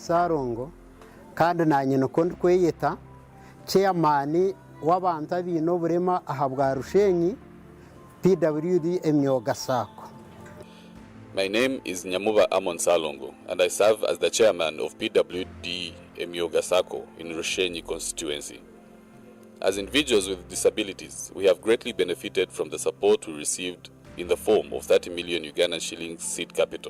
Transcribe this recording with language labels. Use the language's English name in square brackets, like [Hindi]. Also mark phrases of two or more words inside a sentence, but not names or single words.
[Nyankole] Sarongo kandi nanye nukundi kweyeta chairman w'abantu abine oburema aha bwa Rushenyi PWD Emyoga Sacco. [English] My name is Nyamuba Amon Salongo, and I serve as the chairman of PWD Emyoga Sacco in Rushenyi constituency. As individuals with disabilities, we have greatly benefited from the support we received in the form of 30 million Ugandan shillings seed capital.